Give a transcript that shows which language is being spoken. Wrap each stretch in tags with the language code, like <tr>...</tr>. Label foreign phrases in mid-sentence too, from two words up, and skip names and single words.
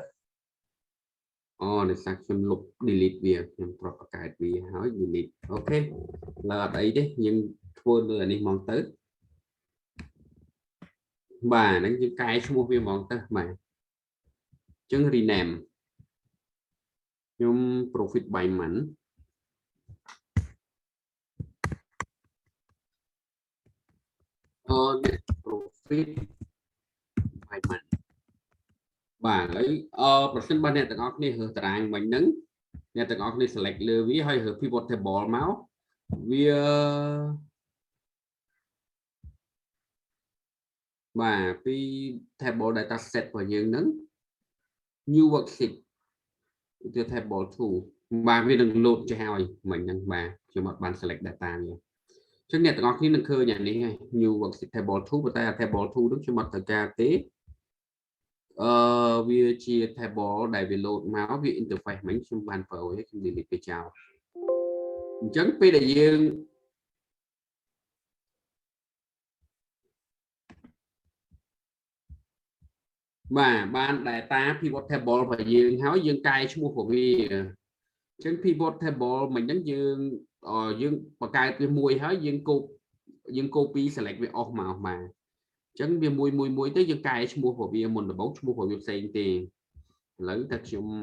<km>អូដោយសារខ្ញុំលុប delete វាខ្ញុំប្រត់បង្កើតវាហើយ delete អូខេឡើយអត់អីទេយើងធ្វើលើអានេះមកទៅបាទហ្នឹងយើងកែឈ្មោះវាហ្មងទៅបាទអញ្ចឹង rename ខ្ញុំ</km> <en>profit by month net profit profit by month</en> <km>បាទឥឡូវប្រសិនបើអ្នកទាំងអស់គ្នារើសតារាងមិញហ្នឹងអ្នកទាំងអស់គ្នា select លើវាហើយរើស</km> <en>pivot table</en> <km>មកវា បាទពី</km> <en>table data set</en> <km>របស់យើងហ្នឹង</km> <en>new worksheet</en> <km>ទៅ table 2 បាទវានឹង load ចេះហើយមិញហ្នឹងបាទខ្ញុំអត់បាន</km> <en>select data</en> <km>នេះអញ្ចឹងអ្នកទាំងអស់គ្នានឹងឃើញអានេះហើយ</km> <en>new worksheet table 2</en> <km>ប៉ុន្តែ table 2 ហ្នឹងខ្ញុំអត់ត្រូវការទេ វាជា table ដែលវា load មកវា interface មិញខ្ញុំបានប្រើឲ្យខ្ញុំ delete ទៅចោលអញ្ចឹងពេលដែលយើង បាន</km> <en>data pivot table</en> <km>របស់យើងហើយយើងកែឈ្មោះរបស់វាអញ្ចឹង</km> <en>pivot table</en> <km>មិញហ្នឹងយើងបង្កើតវាមួយហើយយើង</km> <en>copy select</en> <km>វាអស់មកបាទអញ្ចឹងវាមួយទៅយើងកែឈ្មោះរបស់វាមុនដំបូងឈ្មោះរបស់វាផ្សេងទេឥឡូវតែខ្ញុំ</km>